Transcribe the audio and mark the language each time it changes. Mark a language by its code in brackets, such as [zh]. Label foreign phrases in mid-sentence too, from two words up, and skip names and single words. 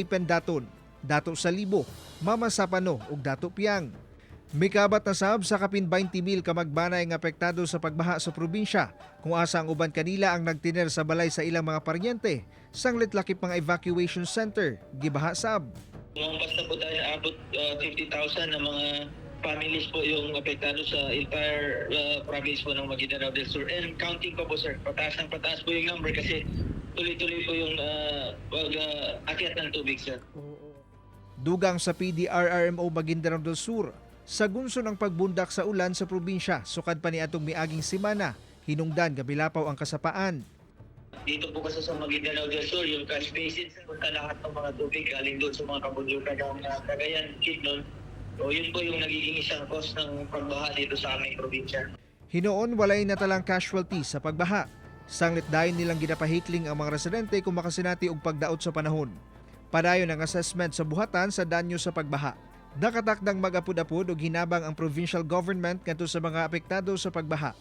[ceb] Pendaton, Dato Salibo, Mama Sapano ug Dato Piang. Mikabat na sab sa kapin 20,000 ka magbanay nga apektado sa pagbaha sa probinsya kung asa ang uban kanila ang nagtiner sa balay sa ilang mga paryente. Sanglit lakip mga [en] evacuation center, [ceb] gibaha sab. [tl] Basta po tayo abot 50,000 na mga families po yung apektado sa [en] entire province [tl] po ng Maguindanao del Sur. [en] And counting [tl] pa po, sir. Pataas ng pataas po yung number kasi tuloy-tuloy po yung akyat ng tubig, sir. [ceb] Dugang sa PDRRMO Maguindanao del Sur, sa gunso ng pagbundak sa ulan sa probinsya, sukad pa ni atong miaging semana, hinungdan gabilapaw ang kasapaan. [tl] Dito po kasi sa Maguindanao del Sur, yung [en] catch basin, [tl] punta lahat ng mga tubig galing doon sa mga kabundukan ng Cagayan, Quezon. So yun po yung nagiging isang cause ng pagbaha dito sa aming probinsya. [ceb] Hinoon walay natalang casualty sa pagbaha. Sanglit dayon nilang ginapahikling ang mga residente kung makasinati og pagdaot sa panahon. Padayon ang assessment sa buhatan sa danyo sa pagbaha. Nakatakdang mag-apod-apod og hinabang ang [en] provincial government [ceb] kanto sa mga apektado sa pagbaha.